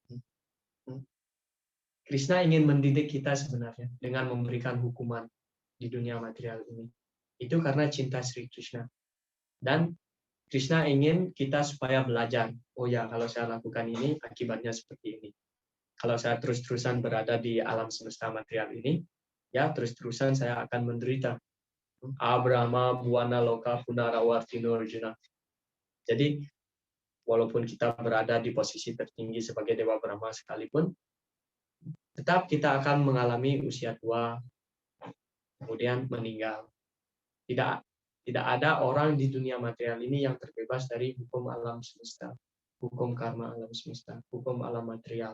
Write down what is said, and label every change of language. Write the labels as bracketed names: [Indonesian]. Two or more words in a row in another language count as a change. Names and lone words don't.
[Indonesian] Krishna ingin mendidik kita sebenarnya dengan memberikan hukuman di dunia material ini. Itu karena cinta Sri Krishna. Dan Krishna ingin kita supaya belajar. Oh ya, kalau saya lakukan ini, akibatnya seperti ini. Kalau saya terus-terusan berada di alam semesta material ini, ya terus-terusan saya akan menderita. [Sanskrit] Abrahma buana loka punarawartino Arjuna. [Indonesian] Jadi walaupun kita berada di posisi tertinggi sebagai Dewa Brahma sekalipun, tetap kita akan mengalami usia tua, kemudian meninggal. Tidak ada orang di dunia material ini yang terbebas dari hukum alam semesta, hukum karma alam semesta, hukum alam material.